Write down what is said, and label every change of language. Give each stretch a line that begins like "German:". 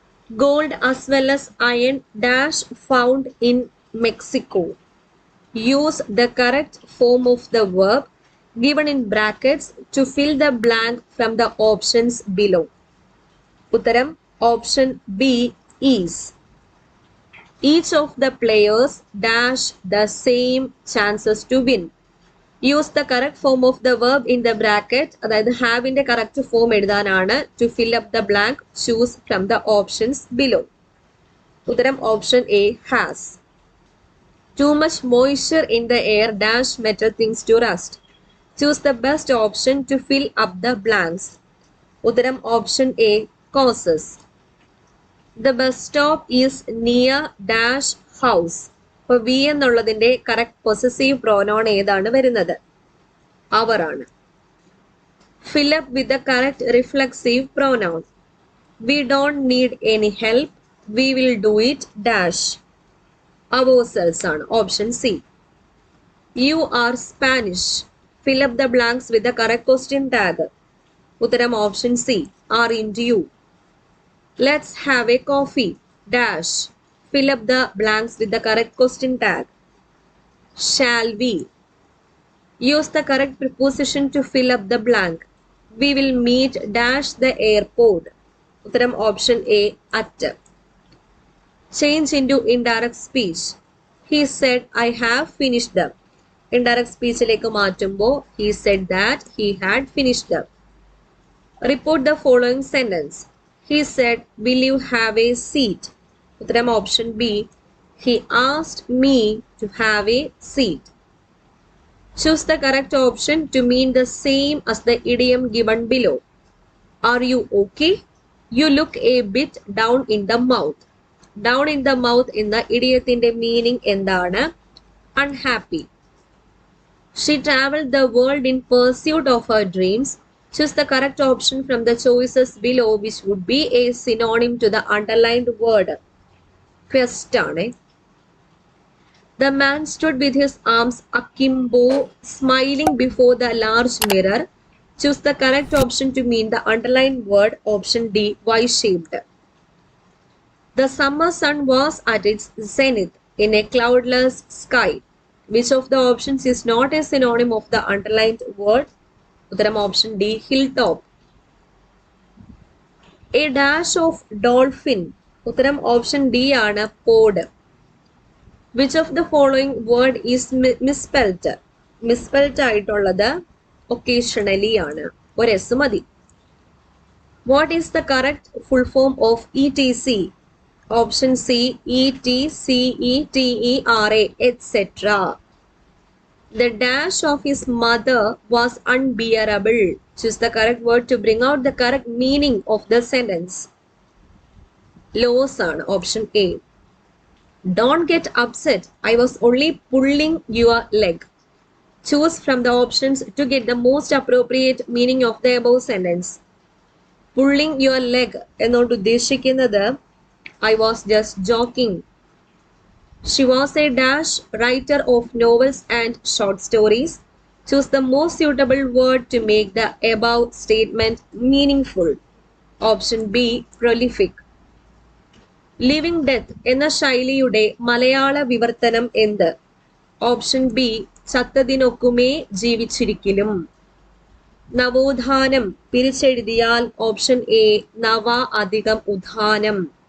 English: Gold as well as iron dash found in Mexico. Use the correct form of the verb given in brackets to fill the blank from the options below.
Malayalam: ഉത്തരം option B is.
English: Each of the players dash the same chances to win. Use the correct form of the verb in the bracket.
Malayalam: അതായത് ഹാവിന്റെ correct form എഴുതാനാണ്.
English: To fill up the blank, choose from the options below.
Malayalam: ഉത്തരം option A has.
English: Too much moisture in the air dash metal things to rust. Choose the best option to fill up the blanks.
Malayalam: ഉത്തരം option A causes.
English: The bus stop is near dash house.
Malayalam: അപ്പോൾ V എന്നുള്ളതിന്റെ correct possessive pronoun ഏതാണ് വരുന്നത്? അവർ ആണ്.
English: Fill up with the correct reflexive pronoun. We don't need any help. We will do it dash.
Malayalam: Ourselves ആണ്.
English: Option C. You are Spanish. Fill up the blanks with the correct question tag.
Malayalam: ഉത്തരം option C.
English: Aren't you? Let's have a coffee dash. fill up the blanks with the correct question tag. Shall we? Use the correct preposition to fill up the blank. We will meet dash the airport.
Malayalam: ഉത്തരം option A at.
English: Change into indirect speech. He said, I have finished them. Indirect speech
Malayalam: ലേക്ക് മാറ്റുമ്പോൾ
English: he said that he had finished them. Report the following sentence. He said, will you have a seat?
Malayalam: ഉത്തരം option B
English: he asked me to have a seat. Choose the correct option to mean the same as the idiom given below. Are you okay? You look a bit down in the mouth.
Malayalam: Down in the mouth എന്ന ഇഡിയത്തിന്റെ meaning എന്താണ്?
English: Unhappy. She traveled the world in pursuit of her dreams. Choose the correct option from the choices below, which would be a synonym to the underlined word. Quest ആണ്. The man stood with his arms akimbo, smiling before the large mirror. Choose the correct option to mean the underlined word. Option D, Y-shaped. The summer sun was at its zenith in a cloudless sky. Which of the options is not a synonym of the underlined word? Uttaram option D, hilltop. A dash of dolphin. Uttaram option D ആണ് pod. Which of the following word is misspelt?
Malayalam: Misspelt ആയിട്ടുള്ളത് occasionally ആണ്. ഒരു S മതി.
English: What is the correct full form of ETC? Option C, ETCETERA, etc. The dash of his mother was unbearable. Choose the correct word to bring out the correct meaning of the sentence. Loss ആണ്. Option A. Don't get upset. I was only pulling your leg. Choose from the options to get the most appropriate meaning of the above sentence. Pulling your leg
Malayalam: എന്നോട് ഉദ്ദേശിക്കുന്നത്
English: I was just joking. She was a dash writer of novels and short stories. Choose the most suitable word to make the above statement meaningful. Option B, prolific.
Malayalam: Living death എന്ന ശൈലിയുടെ മലയാള വിവർത്തനം എന്ത്? Option B ചത്തതിനൊക്കുമേ ജീവിച്ചിരിക്കലും. നവോത്ഥാനം പിരിച്ചെഴുതിയാൽ option A നവ അധികം ഉത്ഥാനം.